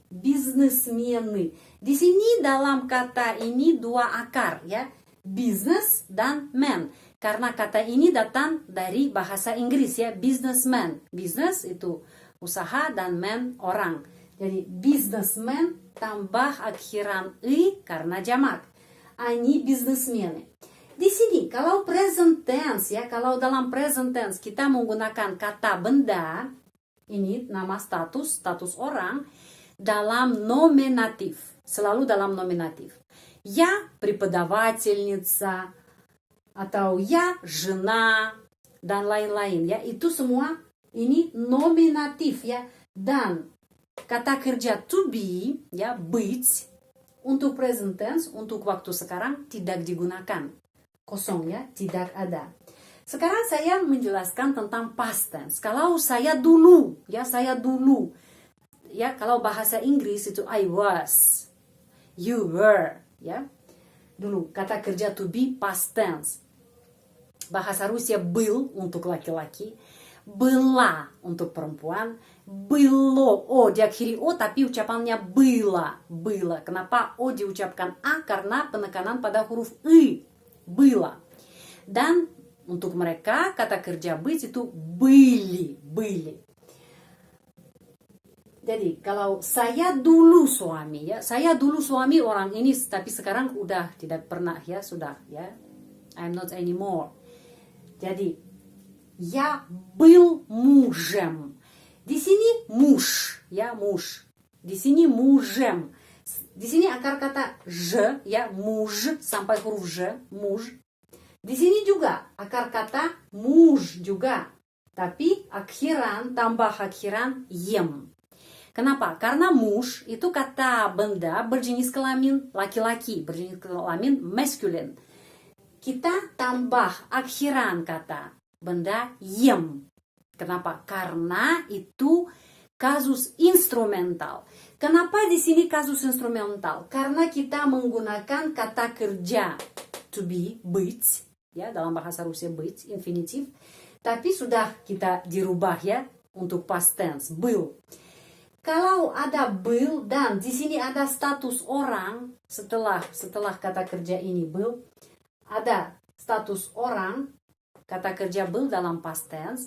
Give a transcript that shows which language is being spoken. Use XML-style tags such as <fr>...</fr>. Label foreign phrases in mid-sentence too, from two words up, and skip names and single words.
<id>Di sini dalam kata ini 2 akar ya. Business dan man. Karena kata ini datang dari bahasa Inggris ya. Businessman. Business itu usaha dan man orang. Jadi businessman tambah akhiran I karena jamak.</id> <ru>Они бизнесмены.</ru> <id>Di sini kalau</id> <en>present tense</en> <id>ya. Kalau dalam</id> <en>present tense</en> <id>kita menggunakan kata benda. Ini nama status orang. Dalam nominatif. Selalu dalam nominatif.</id> <ru>Я преподавательница</ru> <id>atau</id> <ru>я жена</ru> <id>dan lain-lain ya. Itu semua ini nominatif ya. Dan kata kerja</id> <en>to be</en> <id>ya, быть untuk</id> <en>present tense,</en> <id>untuk waktu sekarang tidak digunakan. Kosong ya, tidak ada. Sekarang saya menjelaskan tentang past tense. Kalau saya dulu ya, ya kalau bahasa Inggris itu</id> <en>I was, you were</en> <id>ya. Dulu kata kerja</id> <en>to be past tense.</en> <id>Bahasa Rusia был untuk laki-laki, была untuk perempuan, было O diakhiri O tapi ucapannya было. Kenapa O diucapkan A? Karena penekanan pada huruf I. Было. Dan untuk mereka kata kerja быть itu были. Jadi kalau saya dulu suami ya, saya dulu suami orang ini tapi sekarang udah tidak pernah ya, sudah ya.</id> <en>I'm not anymore.</en> <ru>Jadi я был мужем.</ru> <id>Di sini муж ya, муж. Di sini мужем. Di sini akar kata ж ya, муж sampai huruf ж, муж. Di sini juga akar kata муж juga. Tapi akhiran tambah akhiran ем. Kenapa? Karena mush itu kata benda berjenis kelamin laki-laki, berjenis kelamin masculine. Kita tambah akhiran kata benda yem. Kenapa? Karena itu kasus instrumental. Kenapa di sini kasus instrumental? Karena kita menggunakan kata kerja</id> <en>to be,</en> <id>быть, ya, dalam bahasa Rusia быть, infinitif. Tapi sudah kita dirubah ya untuk</id> <en>past tense,</en> <id>был. Kalau ada был dan di sini ada status orang, setelah kata kerja ini был, ada status orang, kata kerja был dalam</id> <en>past tense.</en>